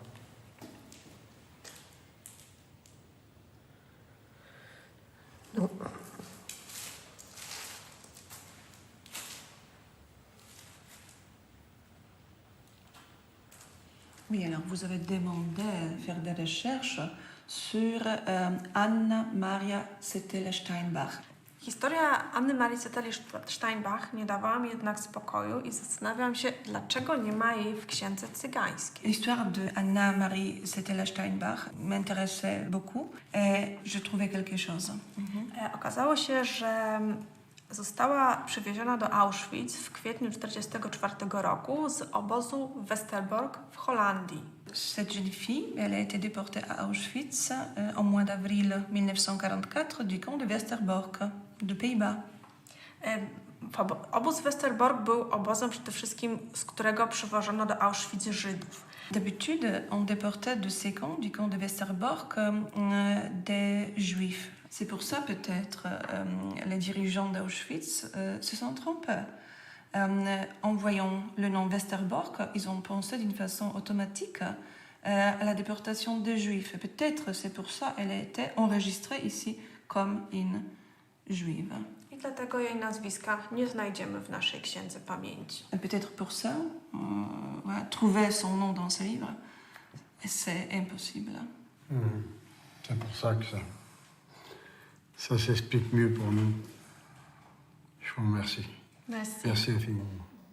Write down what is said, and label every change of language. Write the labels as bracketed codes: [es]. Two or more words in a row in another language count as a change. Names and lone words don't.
[fr] Non. Oui, alors vous avez demandé de faire des recherches sur Anna Maria Cetel-Steinbach. [pl] Historia Anny Marii Cetel-Steinbach nie dawała mi jednak spokoju i zastanawiam się, dlaczego nie ma jej w księdze cygańskiej. [fr] L'histoire de Anna Marie Cetel-Steinbach m'intéressait beaucoup et je trouvais quelque chose. [pl] Okazało się, że została przywieziona do Auschwitz w kwietniu 1944 roku z obozu Westerbork w Holandii. [fr] Cette jeune fille, elle a été déportée à Auschwitz en mois d'avril 1944 du camp de Westerbork, de Pays-Bas. [pl] Obóz Westerbork był obozem przede wszystkim, z którego przywożono do Auschwitz Żydów. [fr] D'habitude, on déportait de ces camps, du camp de Westerbork, des juifs. C'est pour ça peut-être les dirigeants d'Auschwitz se sont trompés. En voyant le nom Westerbork, ils ont pensé d'une façon automatique à la déportation des juifs. Peut-être c'est pour ça qu'elle a été enregistrée ici comme une juive. [pl] I dlatego jej nazwiska nie znajdziemy w naszej księdze pamięci. [fr] Peut-être pour ça, trouver son nom dans ce livre, c'est impossible. C'est pour ça que ça s'explique mieux pour nous. Je vous remercie. Merci. Merci infiniment.